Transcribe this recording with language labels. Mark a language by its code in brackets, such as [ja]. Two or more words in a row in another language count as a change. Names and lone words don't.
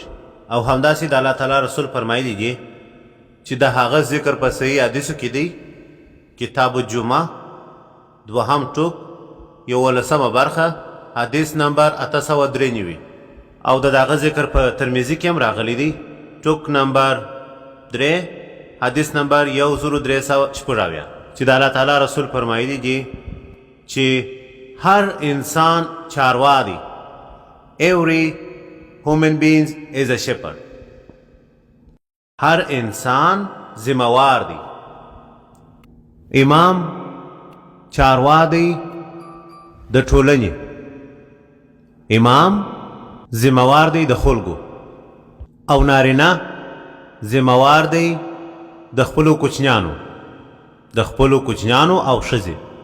[ps] او همداسې د الله تعالی رسول فرمایلی دي چې د هغه ذکر په صحیح حدیثو کې دی، کتاب الجمعه 2 ټوک 11 برخه حدیث نمبر 893 او د هغه ذکر په ترمذي کې هم راغلی دی، ټوک نمبر 3 حدیث نمبر 1340 چې د الله تعالی رسول فرمایلی دي چې هر انسان چاروا دی. [en] Every human being is a shepherd. [ps] هر انسان ذمہوار دی. امام چاروا دی د ټولنې. امام ذمہوار دی د خلکو او نارینه ذمہوار دی د خپلو کوچنیانو او ښځې.